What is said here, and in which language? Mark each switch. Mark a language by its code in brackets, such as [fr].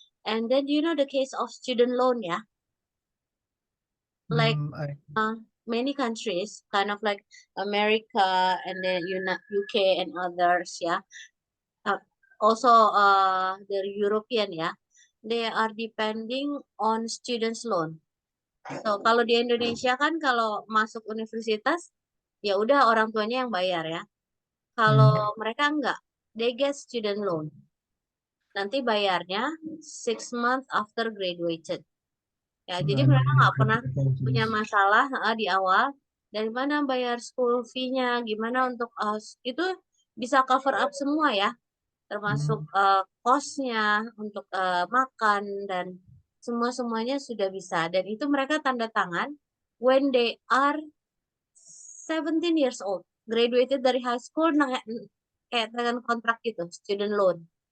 [en] And then you know the case of student loan, yeah, like Hmm. uh, many countries, kind of like America and then UK and others, yeah. Uh, also the European, yeah. they are depending on students loan. [id] So kalau di Indonesia kan kalau masuk universitas ya udah orang tuanya yang bayar ya. Kalau mereka enggak, [en] they get student loan. [id] Nanti bayarnya [en] 6 months after graduated. [id] Ya, jadi mereka nggak pernah punya masalah di awal. Dari mana bayar school fee-nya, gimana untuk itu bisa cover up semua ya, termasuk cost-nya untuk makan dan semuanya sudah bisa. Dan itu mereka tanda tangan [en] when they are 17 years old, [id] graduated dari high school, kayak dengan kontrak gitu, student loan.